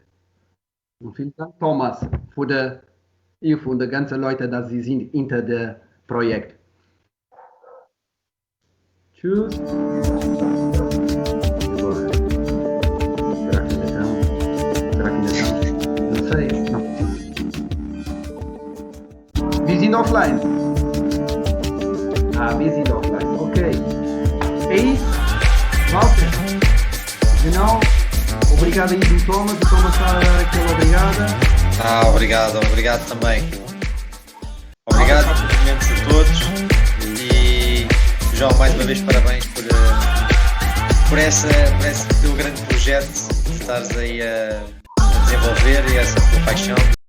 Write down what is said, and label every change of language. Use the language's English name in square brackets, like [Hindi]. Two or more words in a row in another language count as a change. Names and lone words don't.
[German] Und vielen Dank, Thomas, für die ganzen Leute, dass sie sind hinter dem Projekt. Tschüss. [Portuguese] Não sei. Não. [German] Wir sind offline. Wir sind offline. Okay. Ei, Walter. Genau. [Portuguese] Obrigado aí do Thomas. O Thomas está a dar aquela obrigada. Obrigado também. Obrigado cumprimentos a todos e João, mais uma vez parabéns por esse teu grande projeto que estás aí a desenvolver e essa tua paixão.